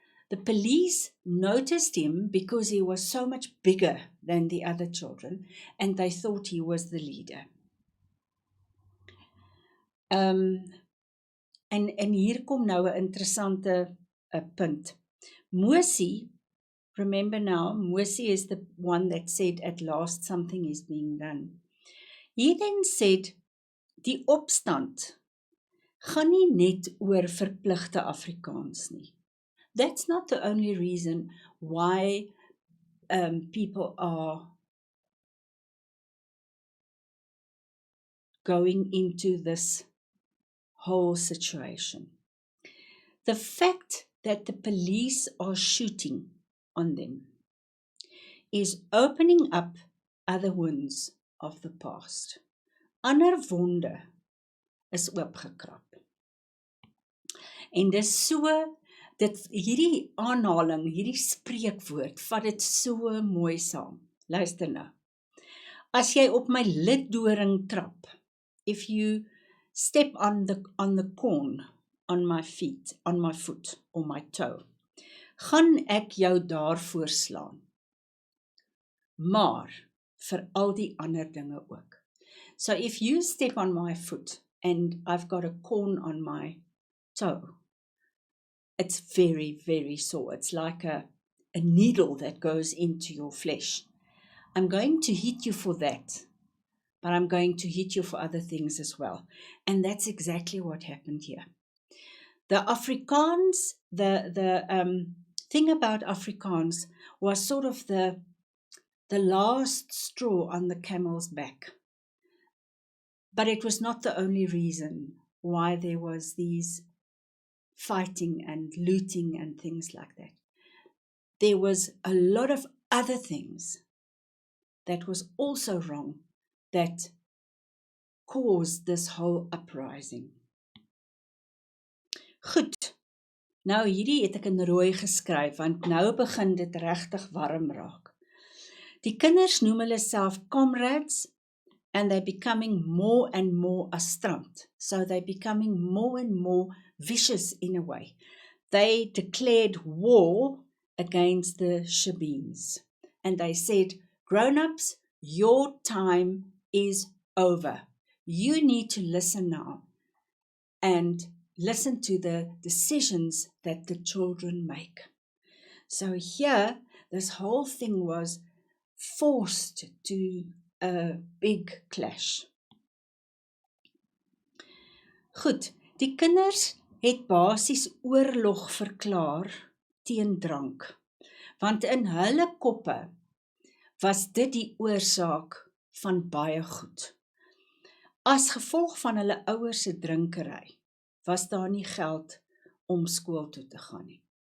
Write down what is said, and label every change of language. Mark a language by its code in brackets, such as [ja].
[en] The police noticed him because he was so much bigger than the other children and they thought he was the leader. [af] En hier kom nou 'n interessante punt. [en] Mosie, remember now, Mosie is the one that said at last something is being done. He then said, [af] die opstand gaan nie net oor verpligte Afrikaans nie. [en] That's not the only reason why people are going into this whole situation. The fact that the police are shooting on them is opening up other wounds of the past. [af] Ander wonde is oopgekrap. En dis so, hierdie aanhaling, hierdie spreekwoord, vat dit so mooi saam. Luister nou. As jy op my liddoring trap, [en] if you step on the corn on my feet, on my foot or my toe, [af] gaan ek jou daarvoor slaan. Maar vir al die ander dinge ook. [en] So if you step on my foot and I've got a corn on my toe, it's very, very sore. It's like a needle that goes into your flesh. I'm going to hit you for that, but I'm going to hit you for other things as well. And that's exactly what happened here. The Afrikaans, the thing about Afrikaans was sort of the last straw on the camel's back. But it was not the only reason why there was these fighting and looting and things like that. There was a lot of other things that was also wrong that caused this whole uprising. [af] Goed, nou hierdie het ek in rooi geskryf, want nou begin dit regtig warm raak. Die kinders noem hulle self comrades, [en] and they're becoming more and more astrant. So they're becoming more and more vicious in a way. They declared war against the Shebeens. And they said, grown-ups, your time is over. You need to listen now and listen to the decisions that the children make. So here, this whole thing was forced to a big clash. [af] Goed, die kinders het basies oorlog verklaar teen drank, want in hulle koppe was dit die oorsaak van baie goed. As gevolg van hulle ouers se drinkery, was daar nie geld om skool toe te gaan nie.